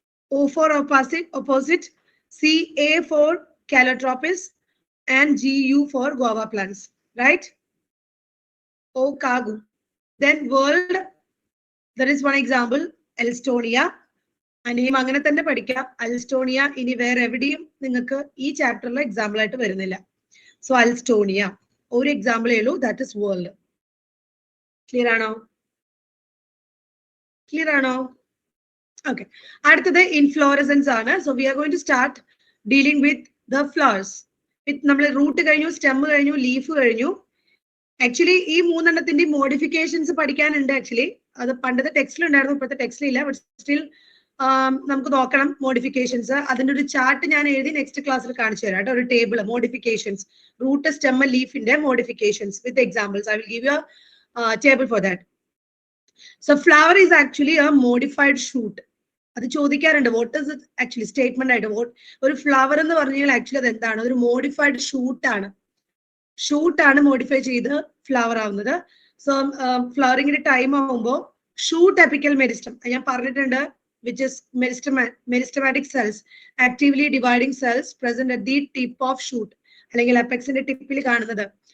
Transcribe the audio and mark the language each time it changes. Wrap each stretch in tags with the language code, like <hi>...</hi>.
<en>O for opposite, C, A for calotropis, and GU for guava plants, right? Okagu. Then world, there is one example, Elstonia.</en> <ml>അനിയും അങ്ങനെ തന്നെ പഠിക്കാം. അൽസ്റ്റോണിയ ഇനി വേറെ എവിടെയും നിങ്ങൾക്ക് ഈ ചാപ്റ്ററിൽ എക്സാമ്പിൾ ആയിട്ട് വരുന്നില്ല. സോ അൽസ്റ്റോണിയ ഒരു എക്സാമ്പിളേ ഉള്ളൂ,</ml> <en>That is world.</en> <ml>ക്ലിയർ ആണോ? ക്ലിയർ ആണോ? ഓക്കെ, അടുത്തത് ഇൻഫ്ലോറസൻസ് ആണ്.</ml> <en>So we are going to start dealing with the flowers.</en> <ml>നമ്മൾ റൂട്ട് കഴിഞ്ഞു, സ്റ്റെം കഴിഞ്ഞു, ലീഫ് കഴിഞ്ഞു. ആക്ച്വലി ഈ 3 മോഡിഫിക്കേഷൻസ് പഠിക്കാനുണ്ട്. ആക്ച്വലി അത് പണ്ടത്തെ ടെക്സ്റ്റിൽ ഉണ്ടായിരുന്നു, ഇപ്പോഴത്തെ ടെക്സ്റ്റിൽ ഇല്ല. ബട്ട് സ്റ്റിൽ നമുക്ക് നോക്കണം മോഡിഫിക്കേഷൻസ്. അതിന്റെ ഒരു ചാർട്ട് ഞാൻ എഴുതി നെക്സ്റ്റ് ക്ലാസ്സിൽ കാണിച്ചു തരാം കേട്ടോ. ഒരു table, modifications, root, stem, ലീഫിന്റെ modifications with examples.</ml> <en>I will give you a table for that. So flower is actually a modified shoot.</en> <ml>അത് ചോദിക്കാറുണ്ട്,</ml> <en>what is it</en> <ml>actually statement ആയിട്ട്. ഒരു ഫ്ലവർ എന്ന് പറഞ്ഞാൽ ആക്ച്വലി അത് എന്താണ്? ഒരു മോഡിഫൈഡ് ഷൂട്ടാണ്. ഷൂട്ടാണ് മോഡിഫൈ ചെയ്ത് ഫ്ലവർ ആവുന്നത്. സോ ഫ്ലവറിങ്ങിന്റെ ടൈം ആവുമ്പോൾ ഷൂട്ട് അപ്പിക്കൽ മെരിസ്റ്റം ഞാൻ പറഞ്ഞിട്ടുണ്ട്,</ml> <en>which is meristematic cells, actively dividing cells present at the tip of shoot,</en> <ml>അല്ലെങ്കിൽ അപ്പെക്സിന്റെ ടിപ്പിൽ കാണുന്നത്.</ml>